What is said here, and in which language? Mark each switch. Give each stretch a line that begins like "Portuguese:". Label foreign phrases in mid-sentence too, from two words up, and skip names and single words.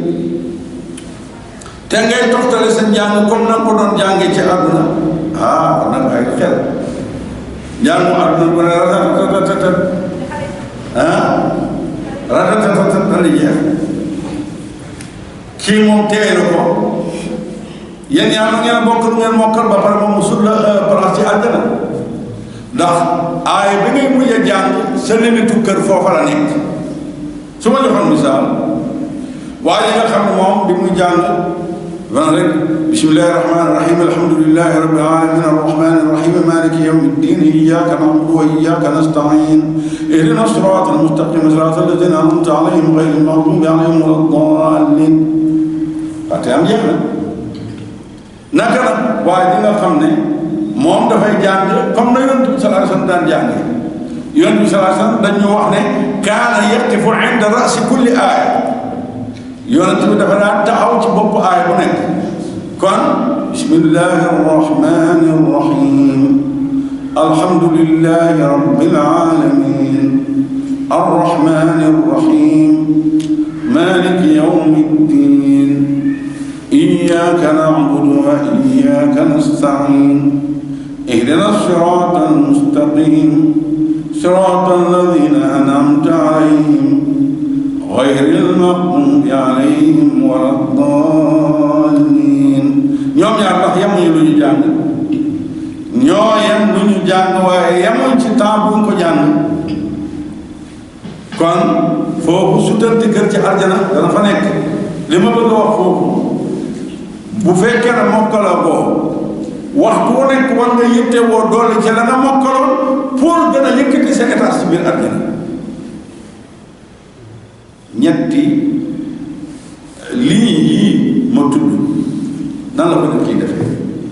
Wolof: te ngay toftale sa njàng comme na nga ko doon jàngee ci àdduna kon nag ay xel njàngu àdduna bu ne ratatatat ratatatat na li jeex kii moom teey na ko yéen yaa na ngeen bokk lu ngeen mokkal ba pare moom mu sut
French: la place
Wolof: ci àdduna ndax aay bi ngay mujj a jàng sa limitu kër foofa la nekk su ma joxoon misaal waaye nga xam ne moom bi muy jàng van rek
Arabic: بسم الله الرحمن الرحيم الحمد لله رب العالمين الرحمن الرحيم مالك يوم الدين إياك نعبد وإياك نستعين اهدنا الصراط المستقيم صراط الذين أنعمت عليهم غير المغضوب عليهم ولا الضالين
Wolof: fàtte am jeex na naka nag waaye di nga xam ne moom dafay jàng comme na yonent bi sallallahu
Arabic: عليه وسلم
Wolof: daan jàng yonent bi
Arabic: صلى الله عليه وسلم
Wolof: dañu wax ne
Arabic: كان يقف عند رأس كل
Wolof: aaya yonent bi dafa daan taxaw ci bopp aaya bu nekk kon
Arabic: بسم الله الرحمن الرحيم الحمد لله رب العالمين الرحمن الرحيم مالك يوم الدين إياك نعبد وإياك نستعين اهدنا الصراط المستقيم صراط الذين أنعمت عليهم غير المغضوب عليهم ولا الضالين
Wolof: ñoom ñaar ndax yemuñu lu ñu jàng ñoo yem lu ñu jàng waaye yemuñ ci temps bu ko jàng kon foofu su tënti kër ci aljana dana fa nekk li ma bëgg a wax foofu bu fekkee ne mokkala boo waxtu wu nekk war nga yitte woo doole ci la nga mokkaloon pour gën a yëkkati sa état ci biir àddina ñetti lii yii ma tudd nan la ko nit kiy defee